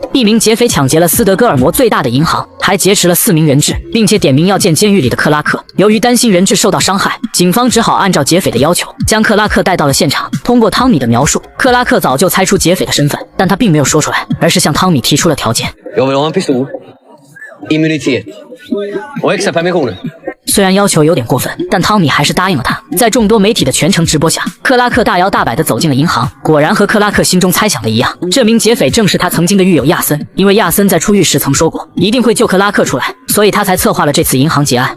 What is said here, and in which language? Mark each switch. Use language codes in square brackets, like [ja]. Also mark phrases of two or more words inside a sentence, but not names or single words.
[zh] 一名劫匪抢劫了斯德哥尔摩最大的银行，还劫持了4名人质，并且点名要见监狱里的克拉克。由于担心人质受到伤害，警方只好按照劫匪的要求，将克拉克带到了现场。通过汤米的描述，克拉克早就猜出劫匪的身份，但他并没有说出来，而是向汤米提出了条件。 [sv] Jag vill ha en pistol, immunitet och extra permissioner. [zh] 虽然要求有点过分，但汤米还是答应了他。在众多媒体的全程直播下，克拉克大摇大摆地走进了银行，果然和克拉克心中猜想的一样，这名劫匪正是他曾经的狱友亚森。因为亚森在出狱时曾说过一定会救克拉克出来，所以他才策划了这次银行劫案。